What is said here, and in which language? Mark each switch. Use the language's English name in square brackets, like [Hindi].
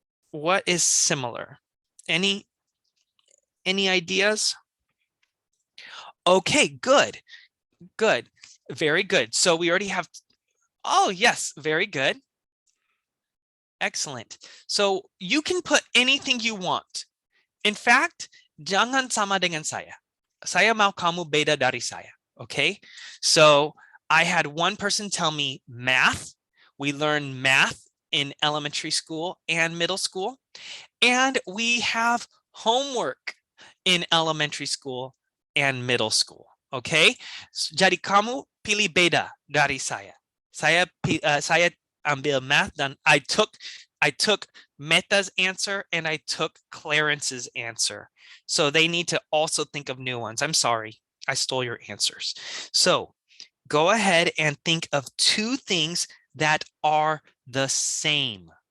[English] What is similar? Any ideas? Okay, good. Good. Very good. So we already have, oh yes, very good. Excellent. So you can put anything you want. In fact, [Indonesian] jangan sama dengan saya. Saya mau kamu beda dari saya. [English] Okay. So I had one person tell me math. We learn math in elementary school and middle school. And we have homework in elementary school and middle school. Okay. [Indonesian] Jadi kamu pilih beda dari saya. Saya ambil math dan [English] I took Meta's answer and I took Clarence's answer. So they need to also think of new ones. I'm sorry, I stole your answers. So go ahead and think of two things that are the same.